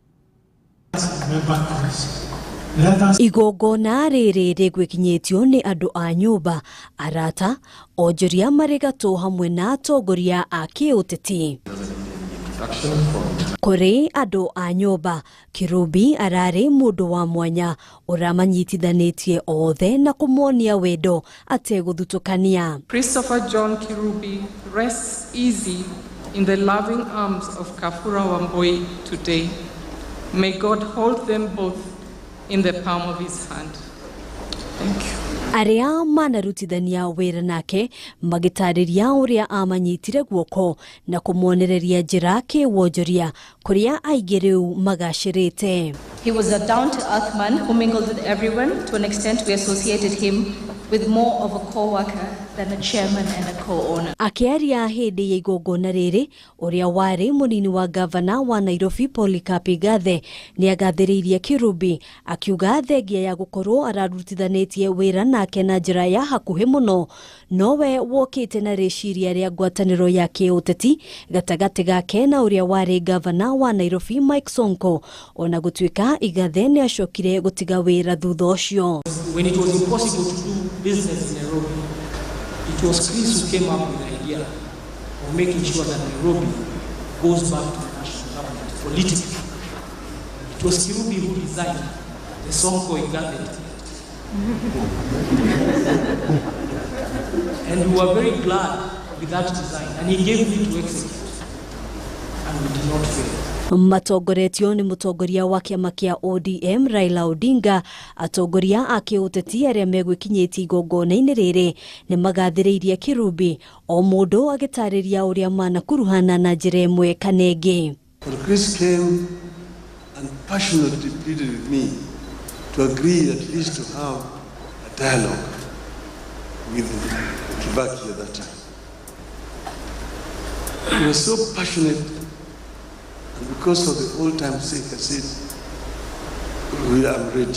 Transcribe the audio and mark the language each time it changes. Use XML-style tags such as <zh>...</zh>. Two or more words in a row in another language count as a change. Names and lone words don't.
<ki>Igongona rĩrĩ rĩgwĩkinyĩtio nĩ andũ a nyũmba, arata, onjoria marĩ gatũ hamwe na atongoria a kĩũteti. Kũrĩ andũ a nyũmba, Kirubi ararĩ mũndũ wa mwanya ũramanyitithanĩtie othe na kũmonia wendo ategũthutũkania.</ki> <en>Christopher John Kirubi rests easy in the loving arms of Kafura Wambui today. May God hold them both in the palm of his hand. Thank you.</en> <ki>Arĩa manarutithania wĩra nake magĩtarĩria ũrĩa amanyitire guoko na kũmuonereria njĩra kĩwonjoria kũrĩa aingĩ rĩu magacĩrĩte.</ki> <en>He was a down-to-earth man who mingled with everyone. To an extent, we associated him with more of a co-worker than a chairman and a co-owner.</en> <ki>Akĩaria hĩndĩ ya igongona rĩrĩ, ũrĩa warĩ mũnini wa gavana wa Nairobi Polycarp Igathe nĩ agathĩrĩirie Kirubi, akiuga thengia ya gũkorwo ararutithanĩtie wĩra nake na njĩra ya hakuhĩ mũno, nowe wokĩte na rĩciria rĩa ngwatanĩro ya kĩũteti gatagatĩ gake na ũrĩa warĩ gavana wa Nairobi Mike Sonko, ona gũtuĩka Igathe nĩ acokire gũtiga wĩra thutha ũcio.</ki> <en>When it was impossible to do business in Nairobi, it was Chris who came up with the idea of making sure that Nairobi goes back to the national government politically. It was Kirubi who designed the Sonko Igathe. And we were very glad with that design, and he gave me to execute, and we did not fail.</en> <ki>Matongoretio nĩ mũtongoria wa kĩama kĩa ODM Raila Odinga, atongoria a kĩũteti arĩa megwĩkinyĩtie igongona-inĩ rĩrĩ nĩ magathĩrĩirie Kirubi, o mũndũ agĩtarĩria ũrĩa manakuruhana na njĩra ĩmwe kana ĩngĩ.</ki> <en>Chris came and passionately pleaded with me to agree at least to have a dialogue with Kibaki at that time. He was so passionate, and because of the old-time sake, I said, I'm ready.</en>